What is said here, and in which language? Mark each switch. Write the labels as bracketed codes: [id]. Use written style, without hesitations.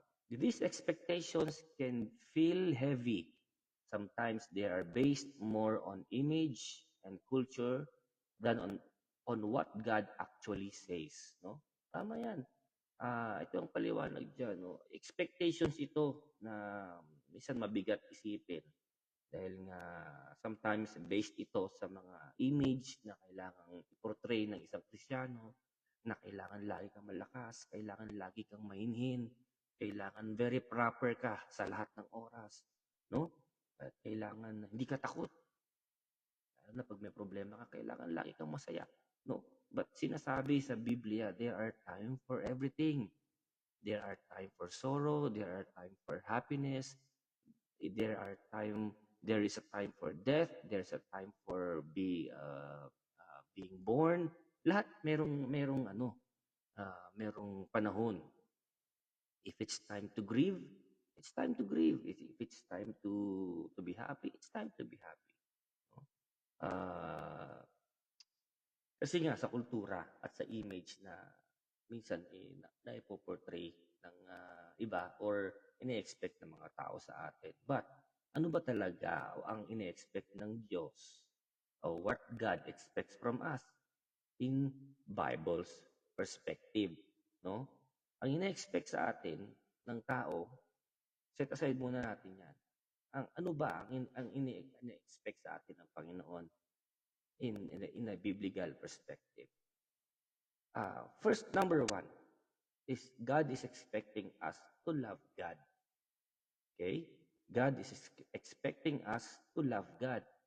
[en] These expectations can feel heavy. Sometimes they are based more on image and culture than on what God actually says, no? [tl] Tama 'yan. Ito ang paliwanag diyan, no? Expectations ito na minsan mabigat isipin dahil nga sometimes based ito sa mga image na kailangang i-portray ng isang Kristiyano, na kailangan lagi kang malakas, kailangan lagi kang mahinhin, kailangan very proper ka sa lahat ng oras, no? At kailangan hindi ka takot, lalo na pag may problema ka, kailangan lagi kang masaya, no? [en] But [tl] sinasabi sa Biblia, [en] there are time for everything. There are time for sorrow, there are time for happiness, there is a time for death, there's a time for being born. [tl] Lahat merong panahon. [en] If it's time to grieve, it's time to grieve. If it's time to be happy, it's time to be happy, no? [tl] Ah, Kasi nga sa kultura at sa image na minsan naipo-portray ng iba or ine-expect ng mga tao sa atin. But ano ba talaga ang ine-expect ng Diyos o [en] what God expects from us in Bible's perspective, [tl] no? Ang ine-expect sa atin ng tao, set aside muna natin 'yan. Ang ano ba ang ine-expect sa atin ng Panginoon [en] in a biblical perspective? First, number one is God is expecting us to love God. Okay? God is expecting us to love God.